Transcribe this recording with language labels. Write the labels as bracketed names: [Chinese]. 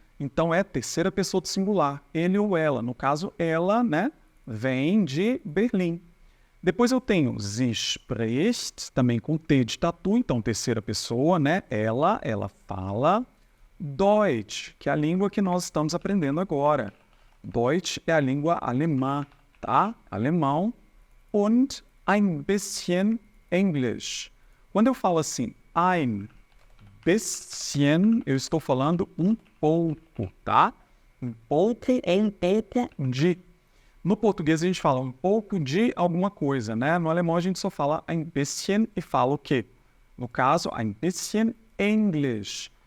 [Portuguese] Então é terceira pessoa do singular, ele ou ela. No caso, ela, né, vem de Berlim. Depois eu tenho [German] sie spricht, [Portuguese] também com T de tatu, então terceira pessoa, né? Ela fala. Deutsch, que é a língua que nós estamos aprendendo agora. Deutsch é a língua alemã, tá? Alemão. [German] Und ein bisschen Englisch. [Portuguese] Quando eu falo assim, [German] ein bisschen, [Portuguese] eu estou falando um pouco, tá? Um pouco de. No português a gente fala um pouco de alguma coisa, né? No alemão a gente só fala ein bisschen e fala o quê? No caso, [German] ein bisschen English.